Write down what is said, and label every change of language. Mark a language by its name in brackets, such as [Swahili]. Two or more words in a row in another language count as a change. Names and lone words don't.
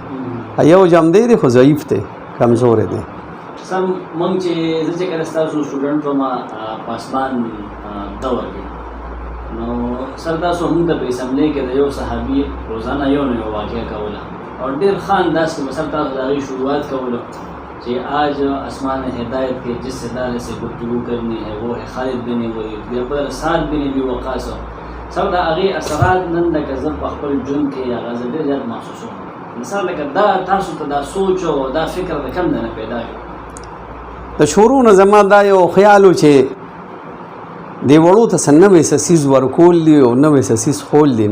[Pashto] یو جمدی دی خو ضعیف دی، کمزوری دی. سم مونږ چې زه چې کله ستاسو سټوډنټ وم پاسبان دور کې، نو سر تاسو موږ ته په اسمبلۍ کې د یو صحابي روزانه یو نه یو واقعه کوله اور ډېر ښه انداز کې به سر تاسو د هغې شروعات کولو [Urdu] کہ آج آسمان ہدایت کے جس ستارے سے گفتگو کرنی ہے وہ ہے خالد بن ولید [Pashto] بیا پر سعد بن ابی وقاص. سر دا هغې اثرات نن لکه زه په خپل ژوند کې هغه زه ډېر زیات محسوسوم. مثال لکه دا تاسو ته دا سوچ او دا فکر د کوم ځای نه پیدا کړ؟ د شروع نه زما دا یو خیال و چې دې وړو ته څه نوی څه څیز ورکول دي او نوی څه څیز خول دي.